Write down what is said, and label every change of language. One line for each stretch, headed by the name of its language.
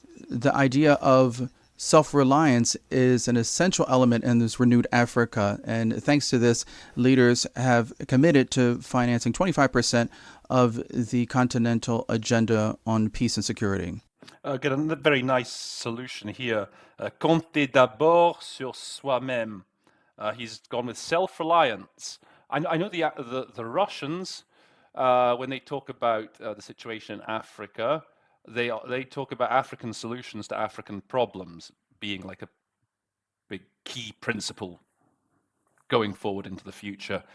English: The idea of self-reliance is an essential element in this renewed Africa. And thanks to this, leaders have committed to financing 25% of the continental agenda on peace and security. Get a very nice solution here.
French: Compter d'abord sur soi-même.
English: He's gone with self-reliance. I know the Russians, when they talk about the situation in Africa, they talk about African solutions to African problems being like a big key principle going forward into the future.